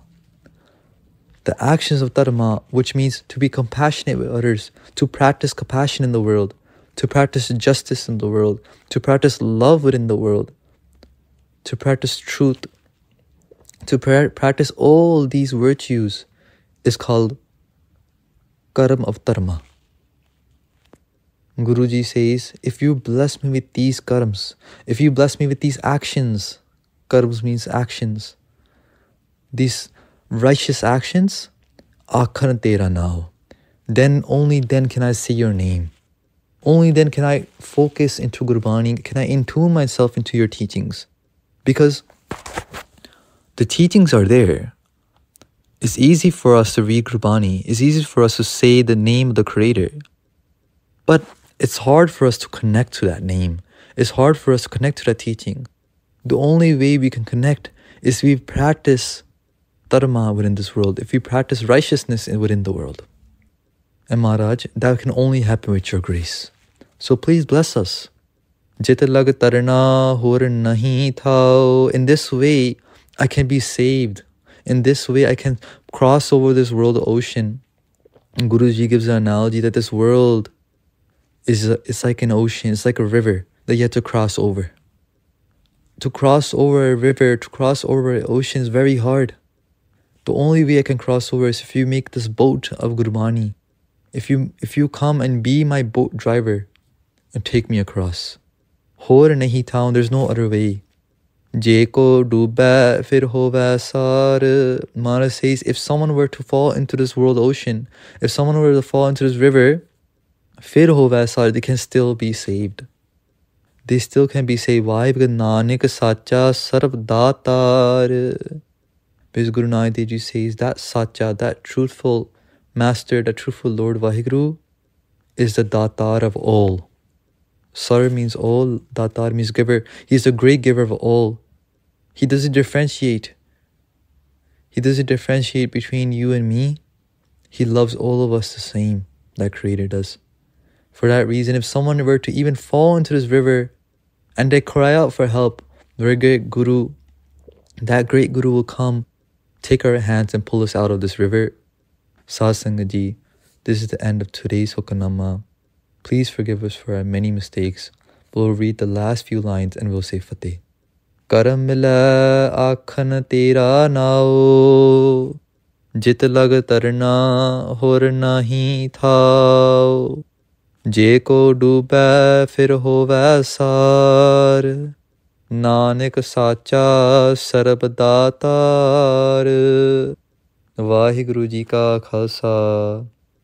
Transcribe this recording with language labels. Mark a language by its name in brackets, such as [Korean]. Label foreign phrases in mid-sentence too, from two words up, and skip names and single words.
[English] The actions of dharma, which means to be compassionate with others, to practice compassion in the world, to practice justice in the world, to practice love within the world, to practice truth, to practice all these virtues is called karam of dharma. Guruji says, if you bless me with these karams, if you bless me with these actions, karams means actions, these righteous actions, [Punjabi] ਆਖਣ ਤੇਰਾ ਨਾਉ, [English] then only then can I say your name. Only then can I focus into Gurbani, can I intune myself into your teachings. Because the teachings are there. It's easy for us to read Gurbani. It's easy for us to say the name of the Creator. But it's hard for us to connect to that name. It's hard for us to connect to that teaching. The only way we can connect is if we practice dharma within this world, if we practice righteousness within the world. And Maharaj, that can only happen with your grace. So please bless us. [Punjabi] ਜਿਤੁ ਲਗਿ ਤਰਣਾ ਹੋਰੁ ਨਾਹੀ ਥਾਉ. [English] In this way, I can be saved. In this way, I can cross over this world ocean. And Guruji gives an analogy that this world it's like an ocean. It's like a river that you have to cross over. To cross over a river, to cross over an ocean is very hard. The only way I can cross over is if you make this boat of Gurbani. If you come and be my boat driver and take me across. [Punjabi] ਹੋਰੁ ਨਾਹੀ ਥਾਉ, [English] there's no other way. [Punjabi] ਜੇ ਕੋ ਡੁਬੈ ਫਿਰਿ ਹੋਵੈ ਸਾਰ. [English] Maharaj says, if someone were to fall into this world ocean, if someone were to fall into this river, [Punjabi] ਫਿਰਿ ਹੋਵੈ ਸਾਰ, [English] they can still be saved. They still can be saved. Why? [Punjabi] Because ਨਾਨਕ ਸਾਚਾ ਸਰਬ ਦਾਤਾਰੁ. [English] Because Guru Nanak Dev Ji says that sacha, that truthful Master, the truthful Lord Vaheguru, is the datar of all. Sar means all, datar means giver. He is the great giver of all. He doesn't differentiate. He doesn't differentiate between you and me. He loves all of us the same, that Creator does. For that reason, if someone were to even fall into this river and they cry out for help, the great Guru, that great Guru will come, take our hands and pull us out of this river. Satsanga Ji, this is the end of today's Hukamnama. Please forgive us for our many mistakes. We'll read the last few lines and we'll say Fateh. [Punjabi] ਕਰਮਿ ਮਿਲੈ ਆਖਣੁ ਤੇਰਾ ਨਾਉ, ਜਿਤੁ ਲਗਿ ਤਰਣਾ ਹੋਰੁ ਨਾਹੀ ਥਾਉ, ਜੇ ਕੋ ਡੁਬੈ ਫਿਰਿ ਹੋਵੈ ਸਾਰ, ਨਾਨਕ ਸਾਚਾ ਸਰਬ ਦਾਤਾਰੁ. ਵਾਹਿਗੁਰੂ ਜੀ ਕਾ ਖ਼ਾਲਸਾ,